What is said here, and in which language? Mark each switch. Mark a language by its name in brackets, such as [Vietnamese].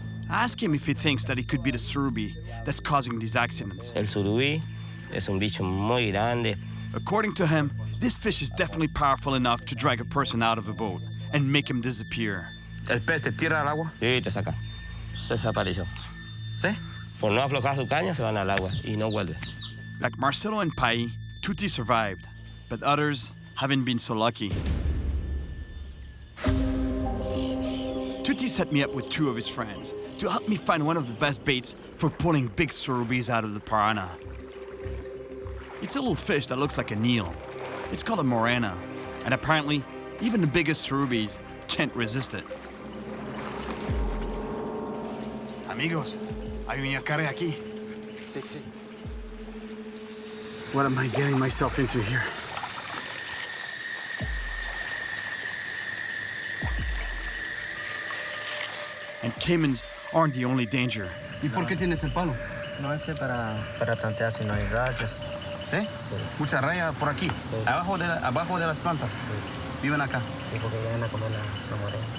[English] I asked him if he thinks that it could be the surubee that's causing these accidents. [Spanish] El surubí es un bicho muy grande. [English] According to him, this fish is definitely powerful enough to drag a person out of a boat and make him disappear. [Spanish] ¿El pez te tira al agua? Sí, te saca. Se desapareció. ¿Sí? Por no aflojar su caña, se van al agua y no vuelve. [English] Like Marcelo and Pai, Tuti survived, but others haven't been so lucky. Tuti set me up with two of his friends to help me find one of the best baits for pulling big surubees out of the piranha. It's a little fish that looks like a Neel. It's called a morena, and apparently, even the biggest surubees can't resist it. [Spanish] Amigos, hay un yacaré aquí. Sí, sí. [English] What am I getting myself into here? And caimans aren't the only danger. [Spanish] ¿Y por qué tienes el palo? No, ese para tantear si no hay rayas. ¿Sí? Mucha raya por aquí. Sí. Abajo de las plantas. Sí. Viven acá. Sí, porque vienen a comer la morena.